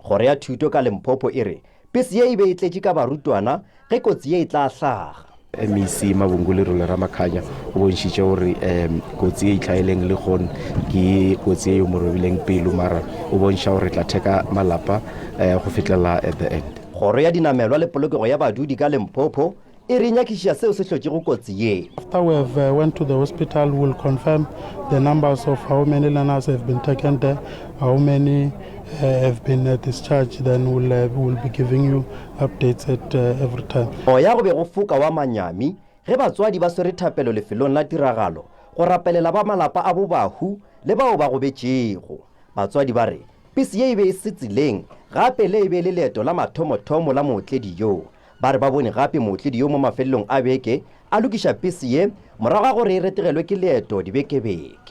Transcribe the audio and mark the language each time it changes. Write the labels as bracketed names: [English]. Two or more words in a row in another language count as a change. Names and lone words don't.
[Northern Sotho] Kgoro ya thuto ka Limpopo e re pese ye e be e tletše ka barutwana ge kotsi ye e tla hlaga. MEC Mabungule Role Ramakhanya o bontšhitše gore kotsi e itlhaeleng le gone ke kotsi e yo morobileng pelo mara o bontšha gore tla theka malapa go fitlela [English] at the end. [Northern Sotho] Kgoro ya dinamelwa le polokego ya badudi ka Limpopo e re nyakiša seo se hlotšego kotsi ye. [English] After we have went to the hospital, we'll confirm the numbers of how many learners have been taken there, how many have been discharged, then we'll be giving you updates at every time. [Northern Sotho] O ya go be go foka wa Manyami ge batswadi ba swere thapelo lefelong la tiragalo go rapelela ba malapa a bobahu le bao ba go betšego. Batswadi ba re pese ye e be e se tseleng gape le e be le leeto la mathomothomo la mootledi yo. Ba re ba bone gape mootledi yo mo mafelelong a beke a lokiša pese ye morago ga gore e retegelwe ke leeto dibekebeke.